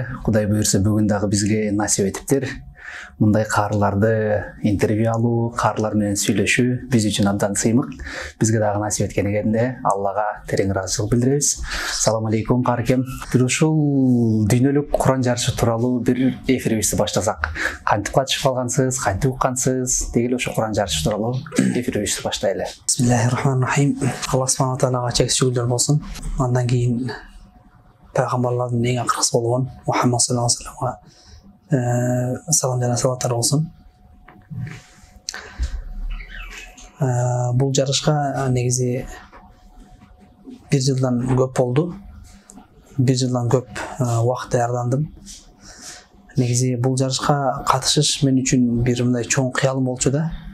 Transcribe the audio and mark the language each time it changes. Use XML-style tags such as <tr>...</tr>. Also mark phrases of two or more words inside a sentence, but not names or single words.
<ky>Кудай буйрса бүгүн дагы бизге насип этиптир. Мындай каарыларды интервью алуу, каарылар менен сүйлөшүү биз үчүн абдан сыймык. Бизге дагы насип эткенигенде Аллага терең ыраазычылык билдиребиз.</ky> <ar>السلام عليكم</ar> <ky>каракем. Бир ушул дүйнөлүк Куран жарышы тууралуу бир эфирибизди баштасак. Кантип катышып калгансыз, кантип уккансыз, деги эле ошо Куран жарышы тууралуу эфирибизди баштайлы.</ky> <ar>بسم الله الرحمن الرحيم.</ar> <ky>Аллах</ky> <ar>سبحانه تعالى</ar> <ky>чексиз шүгүрлөр болсун. Андан кийин пайгамбарлардын эң акыркысы болгон Мухаммад</ky> <ar>صلى الله عليه وسلم</ar> <ky>салам жана салаттар болсун. Бул жарышка негизи бир жылдан көп болду. Бир жылдан көп убакыт даярдандым. Негизи бул жарышка катышыш мен үчүн бир мындай чоң кыялым болчу да.</ky>